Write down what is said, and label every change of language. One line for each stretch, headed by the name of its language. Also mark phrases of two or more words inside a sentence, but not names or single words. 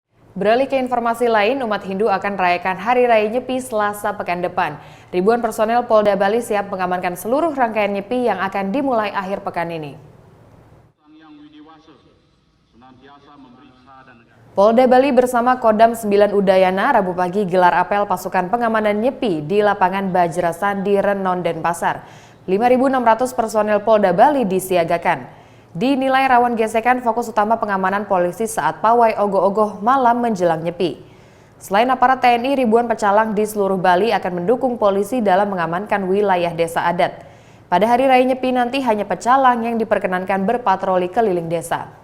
Indonesian: Beralih ke informasi lain, umat Hindu akan merayakan Hari Raya Nyepi Selasa pekan depan. Ribuan personel Polda Bali siap mengamankan seluruh rangkaian Nyepi yang akan dimulai akhir pekan ini. Polda Bali bersama Kodam 9 Udayana Rabu pagi gelar apel pasukan pengamanan Nyepi di lapangan Bajra Sandi, Renon, Denpasar. 5.600 personel Polda Bali disiagakan. Dinilai rawan gesekan fokus utama pengamanan polisi saat pawai ogoh-ogoh malam menjelang Nyepi. Selain aparat TNI, ribuan pecalang di seluruh Bali akan mendukung polisi dalam mengamankan wilayah desa adat. Pada hari Raya Nyepi nanti hanya pecalang yang diperkenankan berpatroli keliling desa.